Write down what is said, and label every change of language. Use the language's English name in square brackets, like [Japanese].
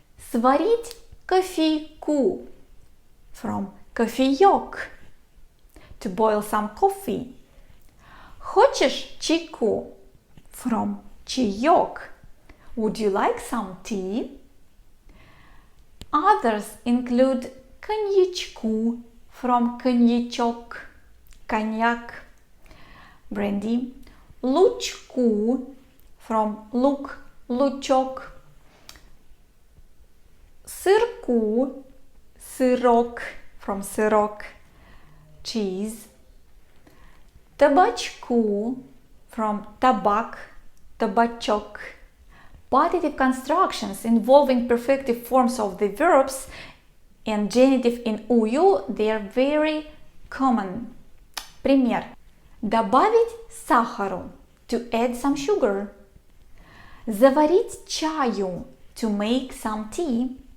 [Russian] Сварить кофейку, [English] from кофеек, to boil some coffee. [Russian] Хочешь чайку, [English] from чаек, would you like some tea? [Russian] Others include коньячку, from коньячок, коньяк, brandy, лучку, from лук, лучок, сырку, сырок, [English] from сырок, cheese. [Russian] Табачку from табак, табачок. [English] Partitive constructions involving perfective forms of the verbs and genitive in ую, they are very common. [Russian] Пример. Добавить сахару, [English] to add some sugar. [Russian] Заварить чаю, [English] to make some tea.